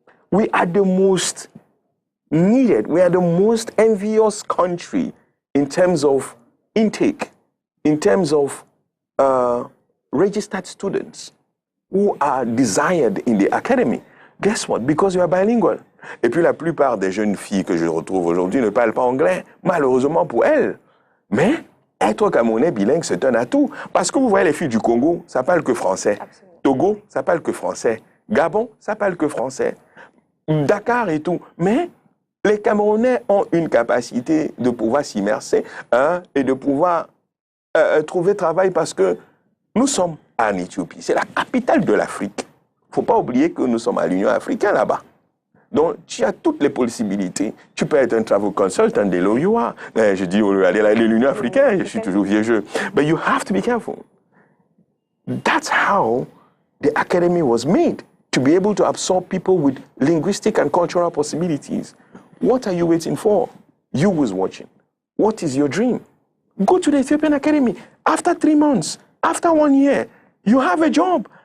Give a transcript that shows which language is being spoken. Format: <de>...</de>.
<en>We are the most needed, we are the most envious country in terms of intake, in terms of registered students who are desired in the academy. Guess what? Because you are bilingual.</en> <fr>Et puis la plupart des jeunes filles que je retrouve aujourd'hui ne parlent pas anglais, malheureusement pour elles. Mais être camerounais bilingue, c'est un atout. Parce que vous voyez les filles du Congo, ça parle que français. Absolument. Togo, ça parle que français. Gabon, ça parle que français. Dakar et tout. Mais les Camerounais ont une capacité de pouvoir s'immerser et de pouvoir trouver travail parce que nous sommes en Éthiopie. C'est la capitale de l'Afrique. Il ne faut pas oublier que nous sommes à l'Union africaine là-bas. Donc, tu as toutes les possibilités. Tu peux être un travel consultant dès là où</fr> <en>you are.</en> <fr>Je dis, allez à l'Union africaine, je suis toujours vieux jeu.</fr> <en>But you have to be careful. That's how the academy was made, to be able to absorb people with linguistic and cultural possibilities. What are you waiting for? You was watching. What is your dream? Go to the Ethiopian Academy. After 3 months, after 1 year, you have a job.</en>